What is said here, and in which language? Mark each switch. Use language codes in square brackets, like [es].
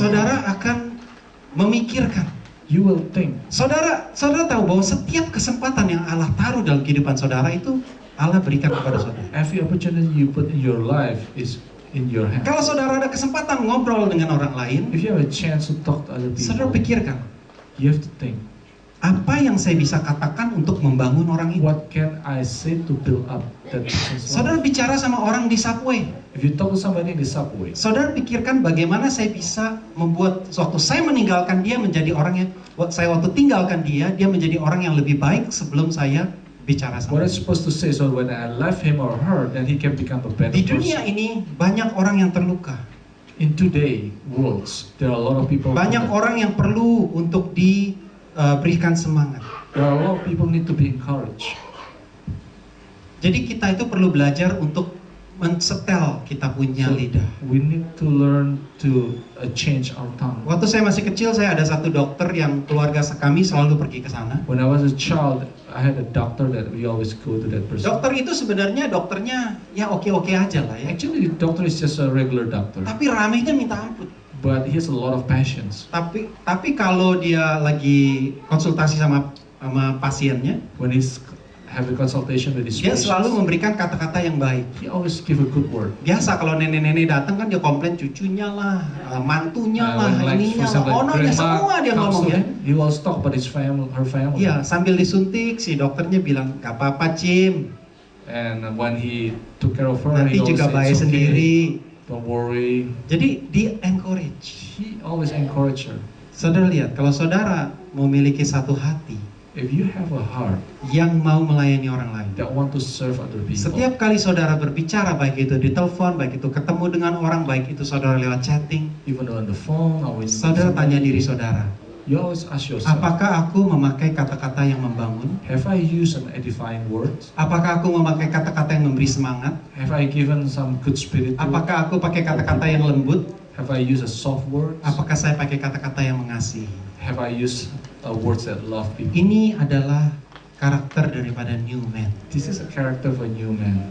[id] saudara akan memikirkan. [en] you will think. [id] Saudara tahu bahwa setiap kesempatan yang Allah taruh dalam kehidupan saudara itu Allah berikan kepada saudara. [en] Every opportunity you put in your life is in your hand. [id] Kalau saudara ada kesempatan ngobrol dengan orang lain, [en] If you have a chance to talk to other [id] saudara [en] people, [id] pikirkan, [en] you have to think, [id] apa yang saya bisa katakan untuk membangun orang itu? [en] what can I say to build up that person's [id] Saudara [en] life? [id] bicara sama orang di subway, [en] If you talk to somebody in the subway, [id] saudara pikirkan bagaimana saya bisa membuat waktu saya meninggalkan dia menjadi orang yang, waktu tinggalkan dia menjadi orang yang lebih baik sebelum saya bicara [en] what [id] sama [en] I'm [id] dia. [en] supposed to say, so when I left him or her, then he can become a better [id] Di dunia [en] person. [id] ini banyak orang yang terluka. [en] In today worlds, there are a lot of people. [id] Banyak orang yang perlu untuk diberikan semangat. [en] There are a lot of people need to be encouraged. [id] Jadi kita itu perlu belajar untuk mensetel kita punya [en] So, [id] lidah. [en] we need to learn to change our tongue. [id] Waktu saya masih kecil, saya ada satu dokter yang keluarga kami selalu pergi ke sana. [en] When I was a child, I had a doctor that we always go to that person. [id] Dokter itu sebenarnya dokternya ya oke-oke aja lah ya. [en] Actually, the doctor is just a regular doctor, [id] Tapi ramenya minta ampun. [en] but he has a lot of passions. [id] Tapi kalau dia lagi konsultasi sama pasiennya, [en] When he's having consultation with his [id] dia [en] patients, [id] selalu memberikan kata-kata yang baik. [en] he always give a good word. [id] Biasa kalau nenek-nenek datang kan dia komplain cucunya lah, mantunya lah, [en] When, like, [id] ininya [en] for [id] ononya, [en] grandma [id] semua dia [en] comes [id] ngomong [en] to [id] ya. [en] him, he will talk about his family, her family. [id] Iya, sambil disuntik si dokternya bilang, gak apa-apa Cim, [en] And when he took care of her, [id] nanti [en] he always [id] juga [en] said, [id] baik [en] "It's okay, [id] sendiri. [en] don't worry." [id] Jadi di encourage. [en] He always encouraged her. [id] Saudara lihat, kalau saudara memiliki satu hati [en] If you have a heart [id] yang mau melayani orang lain, [en] that want to serve other people, [id] setiap kali saudara berbicara, baik itu di telepon, baik itu ketemu dengan orang, baik itu saudara lewat chatting, [en] even on the phone or when you meet [id] saudara tanya [en] somebody, [id] diri saudara, [en] you always ask yourself, [id] apakah aku memakai kata-kata yang membangun? [en] have I used some edifying words? [id] Apakah aku memakai kata-kata yang memberi semangat? [en] Have I given some good spirit? [id] Apakah aku pakai kata-kata yang lembut? [en] Have I used a soft words? [id] Apakah saya pakai kata-kata yang mengasihi? [en] Have I used words that love people? [id] Ini adalah karakter daripada [en] new man. This is a character of a new man.